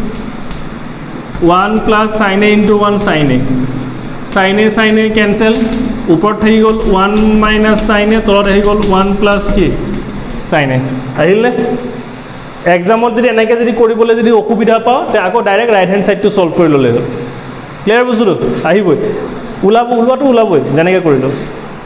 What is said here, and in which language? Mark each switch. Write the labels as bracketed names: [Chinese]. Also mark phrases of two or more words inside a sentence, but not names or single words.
[English] 1 plus sin a into 1 sin a [Assamese] কেঞ্চেল ওপৰত থাকি গ'ল [English] 1 minus sin a [Assamese] তলত আহি গ'ল 1 plus কি [English] sin a [Assamese] আহিলে এক্সামত যদি এনেকৈ যদি কৰিবলৈ যদি অসুবিধা পাওঁ তে আকৌ [English] direct right hand [Assamese] সাইডটো সলভ কৰি ল'লে হ'ল ক্লিয়াৰ বস্তুটো আহিবই ওলাবই যেনেকৈ কৰিলোঁ